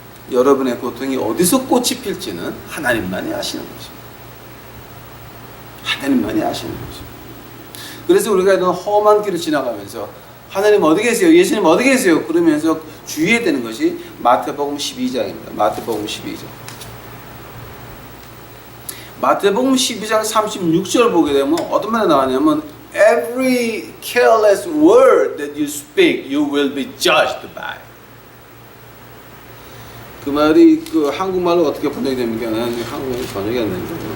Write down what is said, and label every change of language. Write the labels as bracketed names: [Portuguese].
[Korean] 여러분의 고통이 어디서 꽃이 필지는 하나님만이 아시는 것입니다. 하나님만이 아시는 것입니다. 그래서 우리가 이런 험한 길을 지나가면서 하나님 어디 계세요? 예수님 어디 계세요? 그러면서 주의해야 되는 것이 마태복음 12장입니다. 마태복음 12장. 마태복음 12장 36절 보게 되면 어떤 말이 나왔냐면 [English] Every careless word that you speak, you will be judged by. [Korean] 그 말이 그 한국말로 어떻게 번역이 됩니까? 한국말로 번역이 안 됩니다.